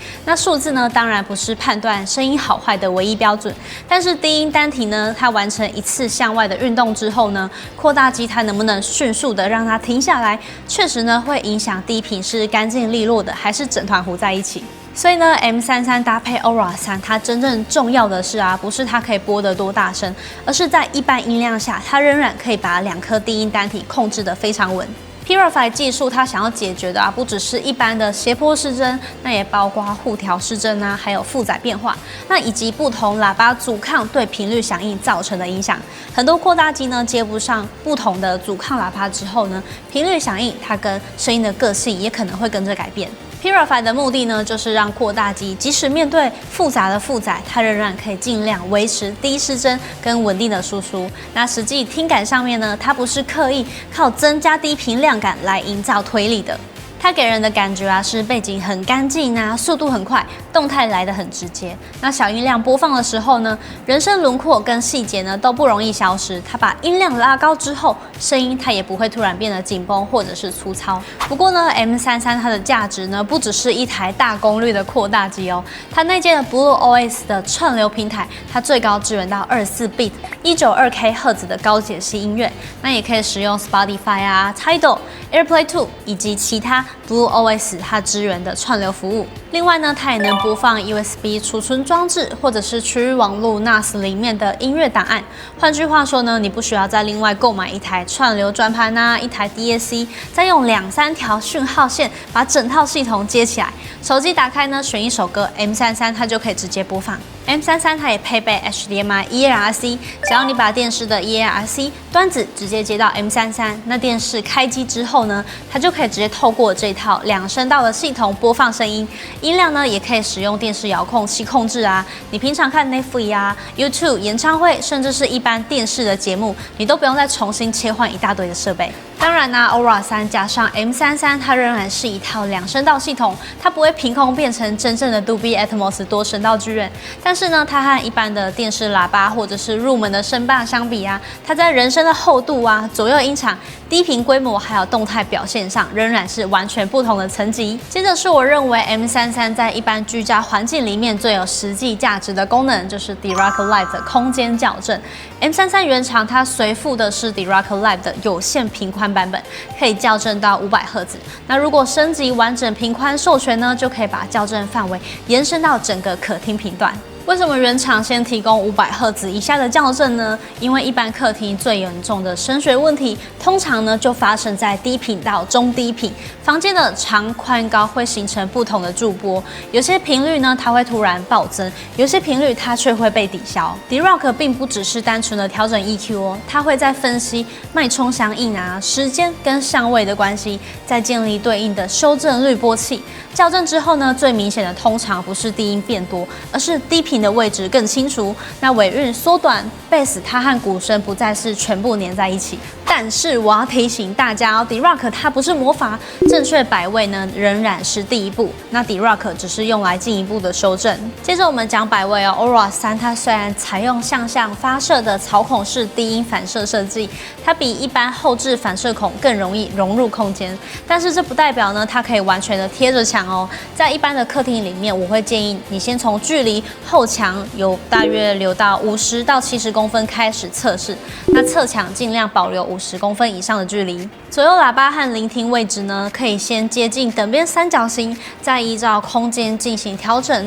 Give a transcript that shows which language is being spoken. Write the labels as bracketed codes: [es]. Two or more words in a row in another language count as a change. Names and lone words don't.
[zh] 那數字呢當然不是判斷聲音好壞的唯一標準，但是低音單體呢它完成一次向外的運動之後呢，擴大機它能不能迅速的讓它停下來，確實呢會影響低頻是乾淨利落的，還是整團糊在一起。所以呢 ，M33 搭配 Aura 3，它真正重要的是啊，不是它可以播得多大聲，而是在一般音量下，它仍然可以把2顆低音單體控制得非常穩。Purify 技術它想要解決的啊，不只是一般的斜坡失真，那也包括互調失真啊，還有負載變化，那以及不同喇叭阻抗對頻率響應造成的影響。很多擴大機呢接不上不同的阻抗喇叭之後呢，頻率響應它跟聲音的個性也可能會跟着改變。Purify 的目的呢，就是讓擴大機即使面對複雜的負載，它仍然可以盡量維持低失真跟穩定的輸出。那實際聽感上面呢，它不是刻意靠增加低頻量感來營造推力的。它給人的感覺啊是背景很乾淨啊，速度很快，動態來得很直接。那小音量播放的時候呢，人聲輪廓跟細節呢都不容易消失。它把音量拉高之後，聲音它也不會突然變得緊繃或者是粗糙。不過呢 ，M33 它的價值呢不只是一台大功率的擴大機哦，它內建的 BlueOS 的串流平台，它最高支援到24bit 192K 赫茲的高解析音樂，那也可以使用 Spotify 啊、Tidal、AirPlay 2 以及其他 BlueOS 它支援的串流服務。另外呢，它也能播放 USB 儲存裝置或者是區域網絡 NAS 裡面的音樂檔案。換句話說呢，你不需要再另外購買一台串流轉盤啊，一台 DAC， 再用2-3條訊號線把整套系統接起來。手機打開呢，選一首歌 ，M33 它就可以直接播放。M33 它也配備 HDMI eARC， 只要你把電視的 eARC 端子直接接到 M33，那電視開機之後呢，它就可以直接透過這套2聲道的系統播放聲音。音量呢，也可以使用電視遙控器控制啊。你平常看 Netflix 啊、YouTube 演唱會，甚至是一般電視的節目，你都不用再重新切換一大堆的設備。當然呢 ，Aura 3 加上 M33， 它仍然是一套2聲道系統，它不會憑空變成真正的 Dolby Atmos 多聲道劇院。但是呢，它和一般的電視喇叭或者是入門的聲霸相比啊，它在人聲的厚度啊、左右音場、低頻規模還有動態表現上，仍然是完全不同的層級。接着是我認為 M33在一般居家環境裡面最有實際價值的功能，就是 Dirac Live 的空間校正。M33原廠它隨附的是 Dirac Live 的有線頻寬版本，可以校正到500赫茲。那如果升級完整頻寬授權呢，就可以把校正範圍延伸到整個可聽頻段。為什麼原廠先提供500赫茲以下的校正呢？因為一般客廳最嚴重的聲學問題，通常呢就發生在低頻到中低頻。房間的長、寬、高會形成不同的駐波，有些頻率呢它會突然暴增，有些頻率它卻會被抵消。Dirac 並不只是單純的調整 EQ 哦，它會在分析脈衝響應啊、時間跟相位的關係，再建立對應的修正濾波器。校正之後呢，最明顯的通常不是低音變多，而是低頻的位置更清楚，那尾韻縮短，貝斯它和鼓聲不再是全部粘在一起。但是我要提醒大家哦，Dirac它不是魔法，正確擺位呢仍然是第一步。那 Dirac 只是用來進一步的修正。接着我們講擺位哦 ，Aura 3它雖然採用向發射的槽孔式低音反射設計，它比一般後置反射孔更容易融入空間，但是這不代表呢它可以完全的貼着牆哦。在一般的客廳裡面，我會建議你先從距離後牆有大約留到50到70公分開始測試，那側牆盡量保留50公分以上的距離。左右喇叭和聆聽位置呢，可以先接近等邊三角形，再依照空間進行調整。